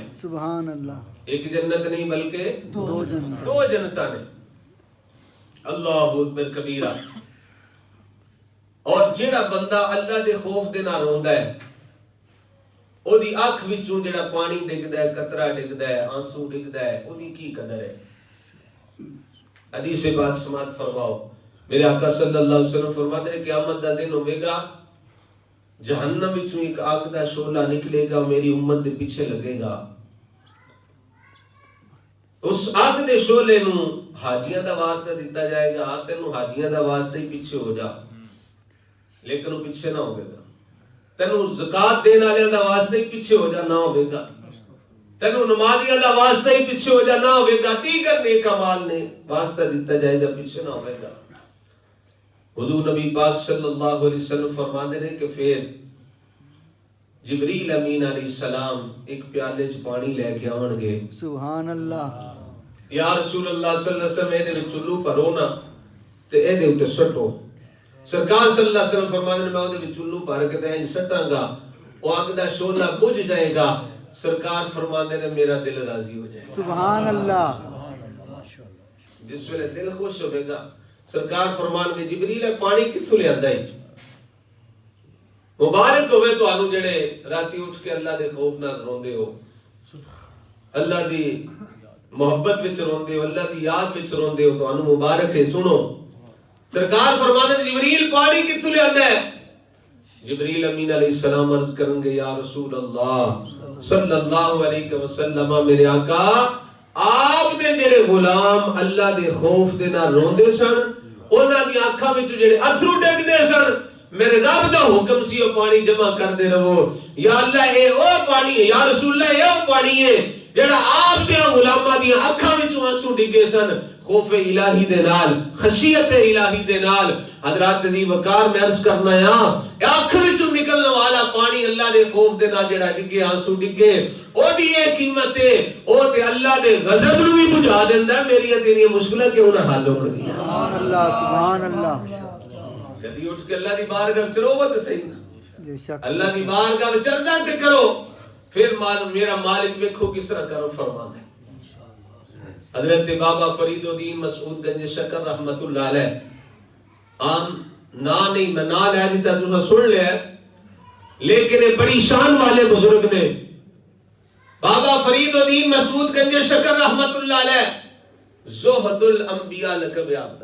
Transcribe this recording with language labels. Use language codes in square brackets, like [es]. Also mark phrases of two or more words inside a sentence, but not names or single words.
[ar] سبحان اللہ [ur] ایک جنت نہیں بلکہ دو جنت [pa] دو جنتاں نے [ar] اللہ اکبر کبیرہ [pa] اور جڑا بندہ اللہ دے خوف دے نال روندا ہے او دی اکھ وچوں جڑا پانی ڈگدا ہے قطرہ ڈگدا ہے آنسو ڈگدا ہے او دی کی قدر ہے حدیث پاک سماعت فرماؤ میرے آقا [ar] صلی اللہ علیہ وسلم [pa] فرماتے ہیں قیامت دا دن ہوے گا جہنم وچوں ایک آگ دا شعلہ نکلے گا میری امت دے پیچھے لگے گا اس آگ دے شعلے نو حاجیاں دا واسطہ دیتا جائے گا تینوں حاجیاں دا واسطہ ہی پیچھے ہو جا لیکن وہ پیچھے نہ ہوگا تینوں زکات دین والےاں دا واسطہ ہی پیچھے ہو جا نہ ہوگا تینوں نمازیاں دا واسطہ ہی پیچھے ہو جا نہ ہوگا دیگر نیک اعمال نے واسطہ دیتا جائے گا پیچھے نہ ہوگا حضور نبی پاک [ar] صلی اللہ علیہ وسلم [pa] فرماتے ہیں کہ پھر جبریل امین [ar] علیہ السلام [pa] ایک پیالے چ پانی لے کے آون گے [ar] سبحان اللہ یا رسول اللہ صلی اللہ علیہ وسلم [pa] اے دے وچ چلو بھرو نا تے اے دے اوتے سٹو سرکار [ar] صلی اللہ علیہ وسلم [pa] فرماتے ہیں میں اودے وچ چلو بھر کے تے سٹاں گا او اگ دا شعلہ بجھ جائے گا سرکار فرماتے ہیں میرا دل راضی ہو جائے گا [ar] سبحان اللہ [pa] جس ویلے دل خوش ہوے گا سرکار فرمان کے جبریل ہے پانی کتھوں لے آندا ہے مبارک ہوئے تو آنو جڑے راتی اٹھ کے اللہ دے خوف نال روندے ہو اللہ دی محبت وچ روندے ہو اللہ دی یاد وچ روندے ہو تو آنو مبارک ہے سنو سرکار فرماتے ہیں جبریل پانی کتھوں لے آندا ہے جبریل امین [ar] علیہ السلام [pa] عرض کریں گے [ar] یا رسول اللہ صلی اللہ علیہ وسلم [pa] میرے آقا آپ دے جڑے غلام اللہ دے خوف دے نال روندے سن انہاں دی آنکھاں وچ جڑے اتھرو ڈگدے سن میرے رب دا حکم سی او پانی جمع کر دے رہو یا اللہ اے او پانی ہے [ar] یا رسول اللہ [pa] اے او پانی ہے جڑا آپ دے غلاماں دی آنکھاں وچ آنسو ڈگے سن خوف الہی دے نال خشیت الہی دے نال حضرات دی وقار میں عرض کرنا ہے آنکھ وچوں نکلنے والا پانی اللہ دے خوف دے نال جڑا ڈگے آنسو ڈگے او دی اے قیمت ہے او تے اللہ دے غضب نو بھی بجھا دیندا ہے میری تیری مشکلاں کیوں نہ حل ہون گیاں [ar] سبحان اللہ سبحان اللہ [pa] جدی اٹھ کے اللہ دی بارگاہ وچ رو تے صحیح نا [ur] بے شک [pa] اللہ دی بارگاہ وچ عرضاں تے کرو پھر میرا مالک دیکھو کس طرح کرو فرماتا ہے حضرت بابا فرید الدین مسعود گنج شکر [ar] رحمت اللہ علیہ [pa] عام نا نہیں میں نا لے دیتا تُسا سن لیا لیکن یہ بڑی شان والے بزرگ نے بابا فرید الدین مسعود گنج شکر [ar] رحمت اللہ علیہ زہد الانبیاء [pa] لقب یافتہ